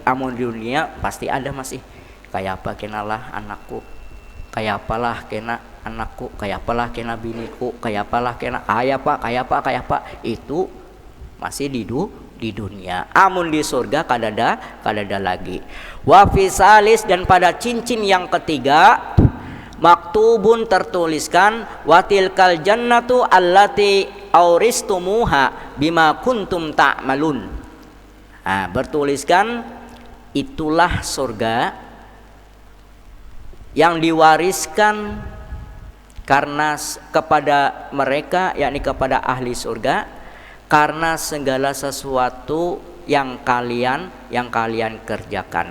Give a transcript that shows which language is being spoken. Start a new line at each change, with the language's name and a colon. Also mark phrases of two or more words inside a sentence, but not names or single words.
Banjar: Amun di dunia pasti ada masih. Kayak apa kenalah anakku, kayak apalah kena anakku, kayak apalah kena biniku, kayak apalah kena kayak apa, itu masih di dunia. Amun di surga kada ada lagi.
Arabic: وفي الثالث,
Banjar: dan pada cincin yang ketiga,
Arabic: maktubun, tertuliskan وتلك الجنة التي أورثتموها بما كنتم تعملون.
Banjar: Nah, bertuliskan itulah surga yang diwariskan karena kepada mereka, yakni kepada ahli surga, karena segala sesuatu yang kalian kerjakan.